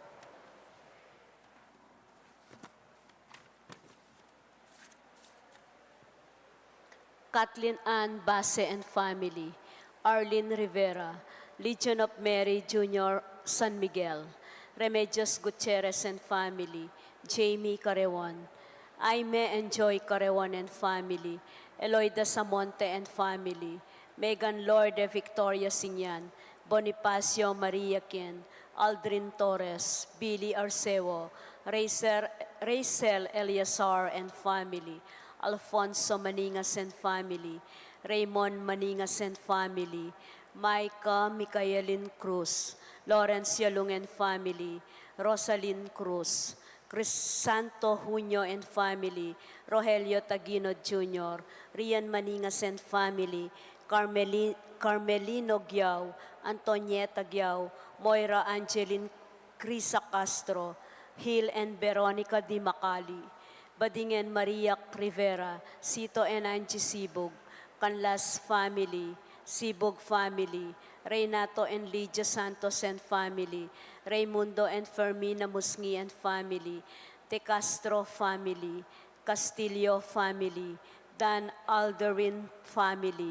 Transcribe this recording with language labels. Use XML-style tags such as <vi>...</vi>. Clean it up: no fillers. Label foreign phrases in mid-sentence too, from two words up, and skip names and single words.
<en>Kathleen Ann Base and family, Arlene Rivera, Legion of Mary Jr. San Miguel, Remedios Gutierrez and family, Jamie Carewan, Aime and Joy Carewan and family, Eloida Samonte and family, Megan Lorde Victoria Sinyan, Bonifacio Maria Quien, Aldrin Torres, Billy Arceo, Racel Eliasar and family, Alfonso Maningas and family, Raymond Maningas and family, Micah Micaelin Cruz, Lawrence Yalung and family, Rosalyn Cruz, Crisanto Junio and family, Rogelio Taguino Jr., Rian Maningas and family, Carmelino Giao, Antonieta Giao, Moira Angeline Crisa Castro, Hill and Veronica Di Macali, Bading and Maria Rivera, Sito and Angie Sibug, Canlas family, Sibug family, Reynato and Lydia Santos and family, Raimundo and Fermina Musngi and family, De Castro family, Castillo family, Dan Alderin family,</en>